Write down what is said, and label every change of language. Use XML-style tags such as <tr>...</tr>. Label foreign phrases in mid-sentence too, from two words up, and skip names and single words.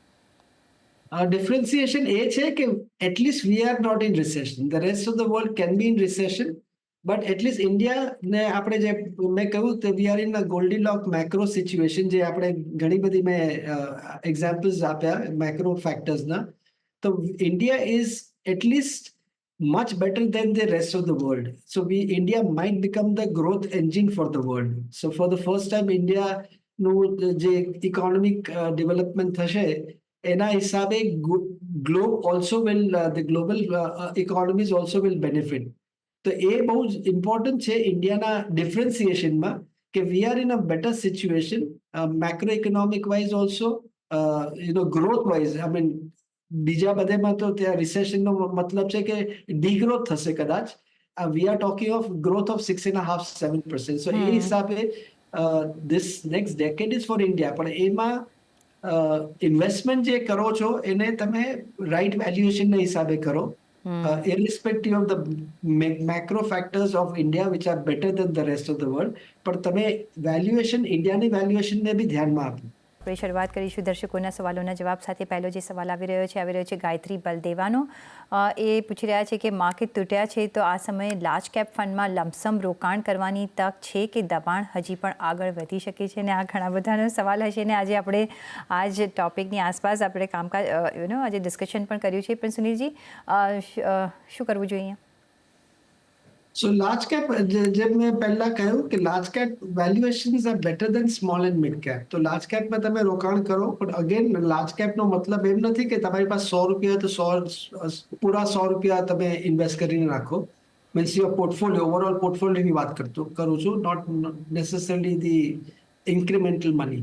<en>differentiation</en> <gu>એ છે કે</gu> <en>at least we are not in recession. The rest of the world can be in recession, but at least</en> <gu>ઇન્ડિયાને આપણે જે મેં કહ્યું તે</gu> <en>we are in a Goldilock macro situation,</en> <gu>જે આપણે ઘણી બધી મેં એક્ઝામ્પલ્સ આપ્યા મેક્રો ફેક્ટર્સના.</gu> <en>So India is at least much better than the rest of the world. So India might become the growth engine for the world. So for the first time, India</en> <gu>નું જે</gu> <en>economic development</en> <gu>થશે એના હિસાબે</gu> <en>globe also will the global economies also will benefit.</en> <gu>તો એ બહુ જ ઇમ્પોર્ટન્ટ છે ઇન્ડિયાના ડિફરન્સિએશનમાં, કે</gu> <en>we are in a better situation macro economic wise also, growth wise. I mean</en> <gu>બીજા બધેમાં તો ત્યાં રિસેશનનો મતલબ છે કે ડીગ્રોથ થશે કદાચ.</gu> <en>We are talking of growth of 6.5-7%. So</en> <gu>એ હિસાબે</gu> <en>this next decade is for India.</en> <gu>પણ એમાં ઇન્વેસ્ટમેન્ટ જે કરો છો એને તમે રાઇટ વેલ્યુએશનના હિસાબે કરો,</gu> <en>irrespective of the macro factors of India which are better than the rest of the world.</en> <gu>પણ તમે વેલ્યુએશન, ઇન્ડિયાની વેલ્યુએશનને બી ધ્યાનમાં આપો. આપણે શરૂઆત કરીશું દર્શકોના સવાલોના જવાબ સાથે. પહેલો જે સવાલ આવી રહ્યો છે ગાયત્રી બલદેવાનો. એ પૂછી રહ્યા છે કે માર્કેટ તૂટ્યા છે તો આ સમયે</gu> <en>large cap</en> <gu>ફંડમાં લમસમ રોકાણ કરવાની તક છે કે દબાણ હજી પણ આગળ વધી શકે છે? અને આ ઘણા બધાનો સવાલ હશે, ને આજે આપણે આ જ ટોપિકની આસપાસ આપણે કામકાજ આજે ડિસ્કશન પણ કર્યું છે. પણ સુનિલજી, શું કરવું જોઈએ?</gu> <en>So large cap,</en> <gu>જેમ મેં પહેલા કહ્યું કે</gu> <en>large cap valuations are better than small and mid cap.</en> <gu>તો લાર્જ કેપમાં તમે રોકાણ કરો, પણ અગેન લાર્જ કેપનો મતલબ એમ નથી કે તમારી પાસે 100 રૂપિયા તો પૂરા 100 રૂપિયા તમે ઇન્વેસ્ટ કરીને રાખો.</gu> <en>Means your portfolio, overall</en> <gu>પોર્ટફોલિયોની વાત કરું છું,</gu> <en>not necessarily the incremental money.</en>